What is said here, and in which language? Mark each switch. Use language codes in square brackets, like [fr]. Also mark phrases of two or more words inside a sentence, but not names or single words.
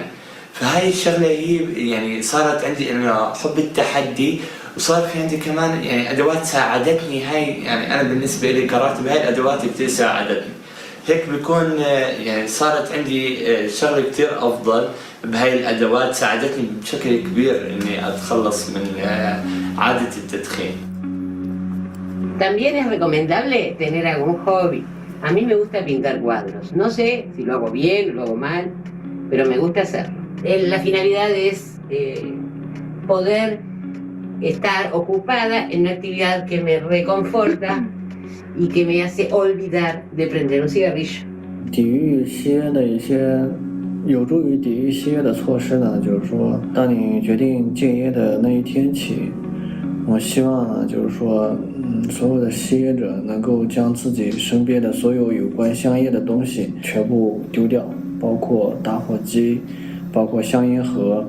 [ar] فهاي الشغلة هي يعني صارت عندي إنه حب التحدي وصار في عندي كمان يعني أدوات ساعدتني. هاي يعني أنا بالنسبة لي قررت بهاي الأدوات كتير ساعدتني. هيك بيكون يعني صارت عندي شغلة كتير أفضل بهاي الأدوات ساعدتني بشكل كبير إني أتخلص من عادة التدخين. [es] También es recomendable tener algún hobby. A mí me gusta pintar cuadros. No sé si lo hago bien o lo hago mal, pero me gusta hacerlo. La finalidad es poder estar ocupada en una actividad que me reconforta y que me hace olvidar de prender un cigarrillo. [zh] 抵御吸烟的一些有助于抵御吸烟的措施呢，就是说，当你决定戒烟的那一天起，我希望呢，就是说，所有的吸烟者能够将自己身边的所有有关香烟的东西全部丢掉，包括打火机，包括香烟盒。